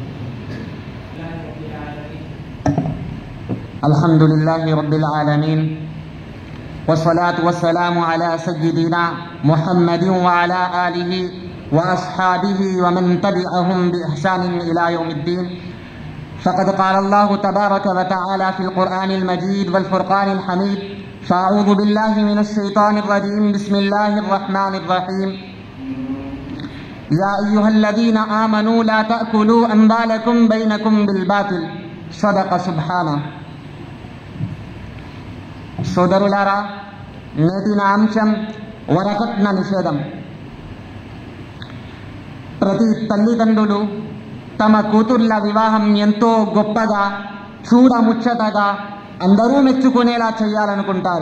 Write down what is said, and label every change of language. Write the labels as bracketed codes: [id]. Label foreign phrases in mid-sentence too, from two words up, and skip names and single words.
[ar] الحمد لله رب العالمين والصلاة والسلام على سيدنا محمد وعلى آله وأصحابه ومن تبعهم بإحسان إلى يوم الدين. فقد قال الله تبارك وتعالى في القرآن المجيد والفرقان الحميد: فأعوذ بالله من الشيطان الرجيم بسم الله الرحمن الرحيم. يا أيها الذين آمنوا لا تأكلوا أموالكم بينكم بالباطل صدق سبحانه. [te] సోదరులారా, నేటి నా అంశం వరకట్న నిషేధం. ప్రతి తల్లిదండ్రులు తమ కూతుర్ల వివాహం ఎంతో గొప్పగా, చూడముచ్చటగా, అందరూ మెచ్చుకునేలా చేయాలనుకుంటారు.